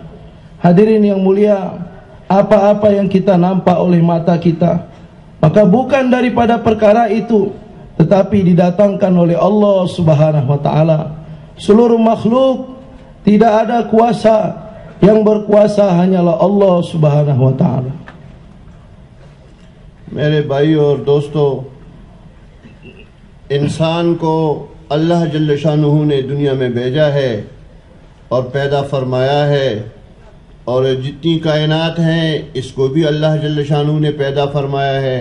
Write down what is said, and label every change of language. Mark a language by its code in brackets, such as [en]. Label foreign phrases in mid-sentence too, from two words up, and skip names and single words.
[id] Hadirin yang mulia, apa-apa yang kita nampak oleh mata kita, maka bukan daripada perkara itu, tetapi didatangkan oleh Allah [ar] سبحانه وتعالى. [id] Seluruh makhluk, tidak ada kuasa, yang berkuasa hanyalah Allah [ar] سبحانه وتعالى. [ur] میرے بھائیو اور دوستو، انسان کو اللہ جل شانہ نے دنیا میں بھیجا ہے اور پیدا فرمایا ہے، اور جتنی کائنات ہیں اس کو بھی اللہ جل شانہ نے پیدا فرمایا ہے۔